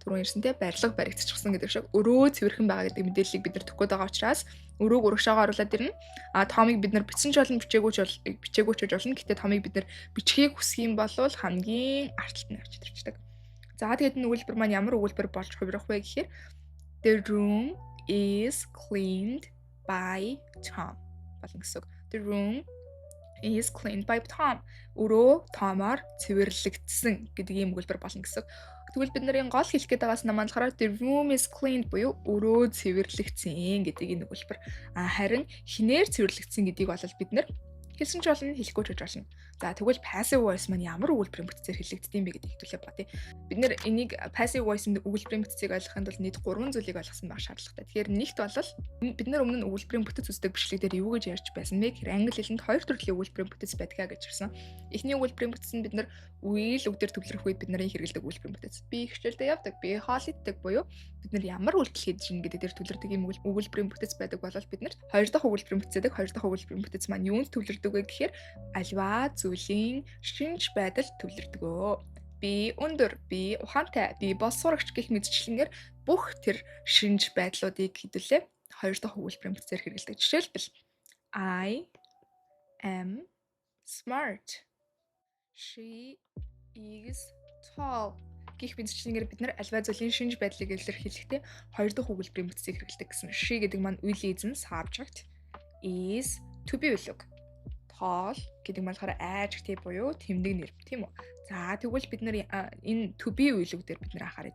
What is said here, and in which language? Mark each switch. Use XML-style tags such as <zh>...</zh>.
<mn>Түрүүн ярьсантэй барилга баригдчихсан гэдэг шиг өрөө цэвэрхэн байгаа гэдэг мэдээллийг бид нар төгөөд байгаа учраас өрөөг урагшаагаар оруулаад ирнэ. Томыг бид нар бичсэн ч болно, бичээгүй ч болно. Гэтэ Томыг бид нар бичгийг хүсэх юм бол хамгийн артталт нь авч ирчихдэг. За тэгээд энэ өгүүлбэр маань ямар өгүүлбэр болж хувирах вэ гэхээр</mn> <en>The room is cleaned by Tom.</en> <mn>Болно гэсэн үг.</mn> <en>The room is cleaned by Tom.</en> <mn>Өрөө Томоор цэвэрлэгдсэн гэдэг ийм өгүүлбэр болно гэсэн. Тэгвэл бид нарын гол хэлэх гээд байгаас нь болохоор</mn> <en>the room is cleaned</en> <mn>буюу өрөө цэвэрлэгдсэн гэдэг энэ өгүүлбэр. Харин хинээр цэвэрлэгдсэн гэдгийг бол бид нар хэлсэн ч болно, хэлэхгүй ч болно. За тэгвэл passive voice маань ямар өгүүлбэрийн бүтцээр хэлэгддэм бэ гэдгийг хэвлээ бодъё. Бид нэр энийг passive voice-ийн өгүүлбэрийн бүтцийг ойлгохын тулд нийт 3 зүйлийг ойлгосон байх шаардлагатай. Тэгэхээр нэгт бол бид нар өмнө нь өгүүлбэрийн бүтц үздэг бичлэг дээр юу гэж ярьж байсан бэ гэхээр англи хэлэнд хоёр төрлийн өгүүлбэрийн бүтц байдгаа гэж ирсэн. Эхний өгүүлбэрийн бүтц нь бид нар үйл үг дээр төвлөрөх үед бид нарын хэрэглэдэг өгүүлбэрийн бүтц. Би хичээлдээ явдаг, би хоол иддэг буюу бид нар ямар үйлдэл хийж гин гэдэг дээр төвлөрдөг ийм өгүүлбэрийн бүтц байдаг бол бид нар хоёр дахь өгүүлбэрийн бүтцэдэг. Хоёр дахь өгүүлбэрийн бүтц маань юунд төвлөрдөг вэ гэхээр альва зүйлийн шинж байдал төвлөрдөгөө. Би өндөр, би ухаантай, би боловсрогч гэх мэтчлэнгээр бүх тэр шинж байдлуудыг хэдүүлээ хоёр дахь өгүүлбэрийн бүтцээр хэрэглэдэг.</mn> <en>Жишээлбэл I am smart. She is tall.</en> <mn>Гэх мэтчлэнгээр бид нар альва зүйлийн шинж байдлыг илэрхийлэхдээ хоёр дахь өгүүлбэрийн бүтцийг хэрэглэдэг гэсэн. She гэдэг маань үйл эзэн subject, is to be үлэг. Tall гэдэг нь болохоор adjective буюу тэмдэг нэр, тийм үү? За тэгвэл бид нар энэ to be үйлэг дээр бид нар анхаарай.</mn>